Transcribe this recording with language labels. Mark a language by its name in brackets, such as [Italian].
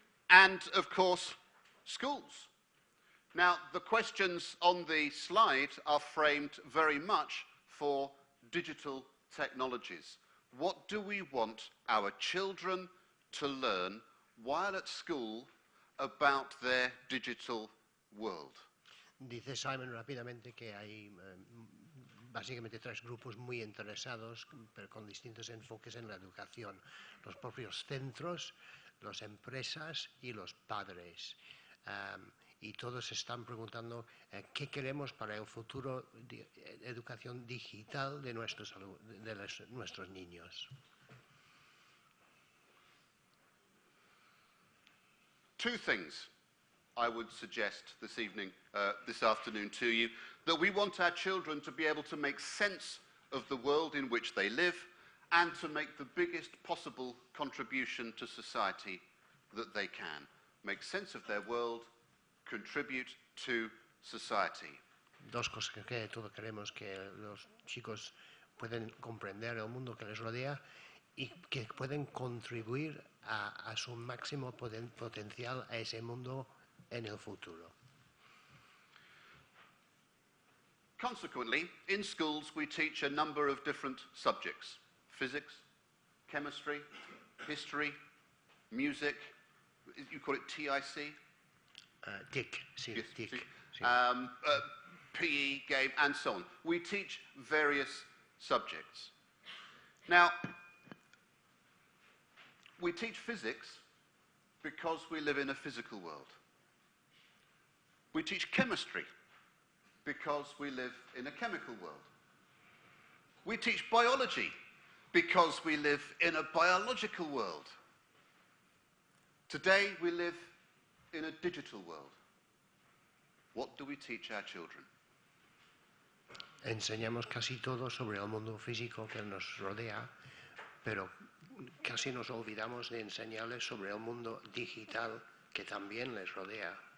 [English] And, of course, schools. Now, the questions on the slide are framed very much for digital technologies. What do we want our children to learn while at school about their digital world? [Spanish] Dice Simon rápidamente que hay básicamente tres grupos muy interesados, pero con distintos enfoques en la educación. Los propios centros, las empresas y los padres. Y todos están preguntando qué queremos para el futuro de educación digital de nuestros niños. [English] Two things I would suggest this evening, this afternoon to you, that we want our children to be able to make sense of the world in which they live and to make the biggest possible contribution to society that they can. Make sense of their world, contribute to society. [Spanish] Dos cosas que todos queremos, que los chicos pueden comprender el mundo que les rodea y que pueden contribuir a su máximo potencial a ese mundo en el futuro. [English] Consequently, in schools we teach a number of different subjects: physics, chemistry, history, music. You call it TIC? [Spanish] TIC, sí, [English] yes, [Spanish] TIC. Sí. [English] PE, game, and so on. We teach various subjects. Now, we teach physics because we live in a physical world. We teach chemistry because we live in a chemical world. We teach biology because we live in a biological world. Today we live in a digital world. What do we teach our children? [Spanish] Enseñamos casi todo sobre el mundo físico que nos rodea, pero casi nos olvidamos de enseñarles sobre el mundo digital que también les rodea.